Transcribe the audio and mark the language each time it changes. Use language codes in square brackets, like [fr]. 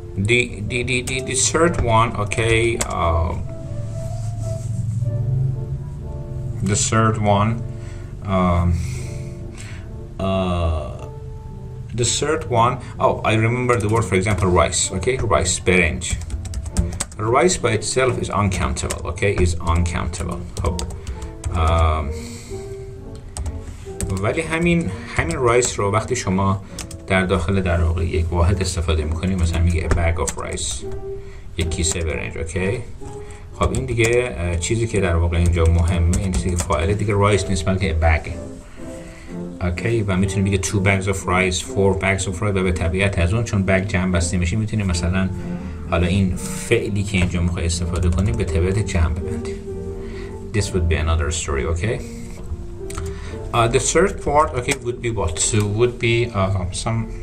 [en] The third one, okay, the third one, the third one, oh, I remember the word, for example, rice, okay, rice، برنج. Rice by itself is uncountable, okay, is uncountable. [fa] ولی همین رایس رو وقتی شما در داخل در واقع یک واحد استفاده میکنیم، مثلا میگه [en] a bag of rice، [fa] یک کیسه برنج، اوکی. خب این دیگه چیزی که در واقع اینجا مهمه، این چیزی که فاعل دیگه رایس نیست بلکه [en] a bag، [fa] اوکی. و میتونیم بگه [en] 2 bags of rice، 4 bags of rice، [fa] و به طبیعت از اون چون bag جمع بسته میشه میتونیم مثلا حالا این فعلی که اینجا میخوای استفاده کنیم به طبیعت جمع ببندیم. [en] This would be another story, okay. The third part, okay, would be what? So would be some.